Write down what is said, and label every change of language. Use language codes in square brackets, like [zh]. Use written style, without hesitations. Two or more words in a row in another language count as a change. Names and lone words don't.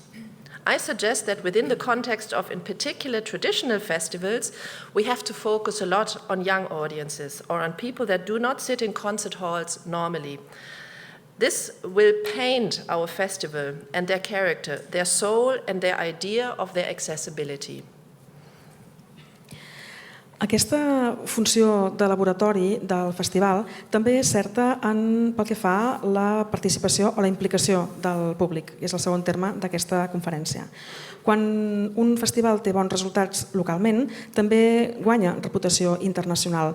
[en] I suggest that within the context of, in particular, traditional festivals, we have to focus a lot on young audiences or on people that do not sit in concert halls normally. This will paint our festival and their character, their soul and their idea of their accessibility. [ca] Aquesta funció de laboratori del festival també és certa pel que fa a la participació o la implicació del públic, és el segon terme d'aquesta conferència. Quan un festival té bons resultats localment, també guanya reputació internacional.